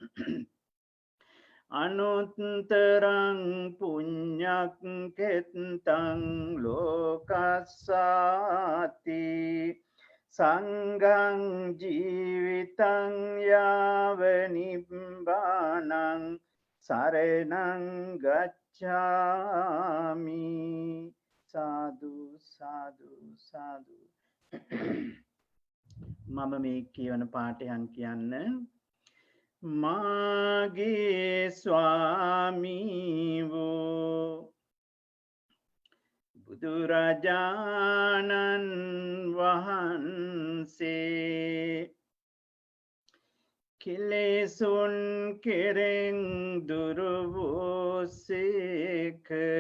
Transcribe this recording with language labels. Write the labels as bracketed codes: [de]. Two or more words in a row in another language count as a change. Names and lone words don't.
[pi] අනුත්තරං පුඤ්ඤක් කෙත්තං ලෝකස්සාති සංඝං ජීවිතං යාව නිබ්බානං සරණං ගච්ඡාමි සාදු සාදු සාදු [si] මම මේ කියවන පාඨයන් කියන්න මාගේ ස්වාමී වූ බුදුරජාණන් වහන්සේ කෙලෙසුන් කෙරෙන් දුරු වූසේක